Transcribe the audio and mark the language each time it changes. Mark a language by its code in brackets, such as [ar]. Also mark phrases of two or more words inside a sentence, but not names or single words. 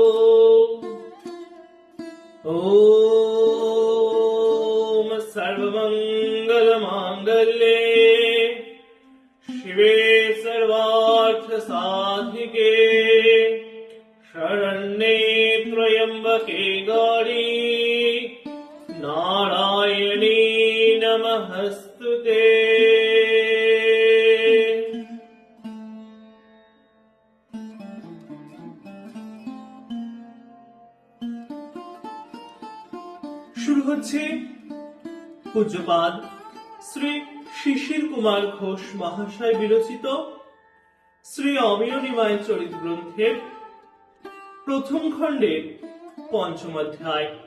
[sa] ॐ सर्वमङ्गलमाङ्गल्ये शिवे सर्वार्थसाधिके शरण्ये त्र्यम्बके गौरी नारायणी नमस्तुते। [bn] শুরু হচ্ছে পূজ্যপাদ শ্রী শিশির কুমার ঘোষ মহাশয় বিরচিত শ্রী অমিয় নিমাই চরিত গ্রন্থের প্রথম খণ্ডের পঞ্চম অধ্যায়।